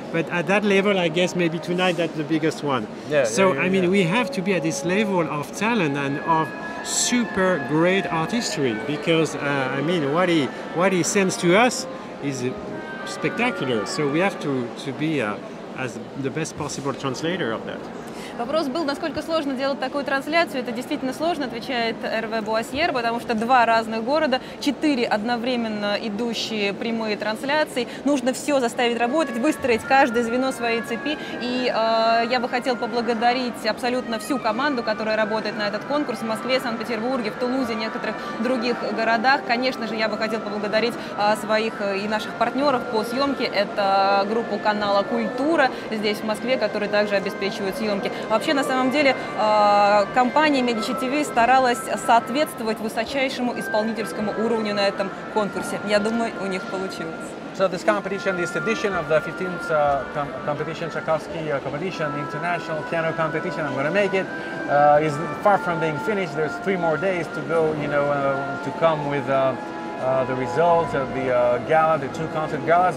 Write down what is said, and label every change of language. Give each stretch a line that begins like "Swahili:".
English: But at that level, I guess maybe tonight that's the biggest one. I mean, we have to be at this level of talent and of super great artistry, because I mean, what he sends to us is spectacular. So we have to be as the best possible translator of that.
Russian: Вопрос был, насколько сложно делать такую трансляцию. Это действительно сложно, отвечает Hervé Boissière, потому что 2 разных города, 4 одновременно идущие прямые трансляции. Нужно все заставить работать, выстроить каждое звено своей цепи. И я бы хотел поблагодарить абсолютно всю команду, которая работает на этот конкурс в Москве, Санкт-Петербурге, в Тулузе, некоторых других городах. Конечно же, я бы хотел поблагодарить своих и наших партнеров по съемке. Это группу канала «Культура» здесь, в Москве, которые также обеспечивают съемки. Вообще, на самом деле, компания Medicitv старалась соответствовать высочайшему исполнительскому уровню на этом конкурсе. Я думаю, у них получилось.
English: So this competition, this edition of the 15th competition, Tchaikovsky competition, international piano competition, I'm going to make it, is far from being finished. There's 3 more days to go, you know, to come with the results of the gala, the 2 concert galas.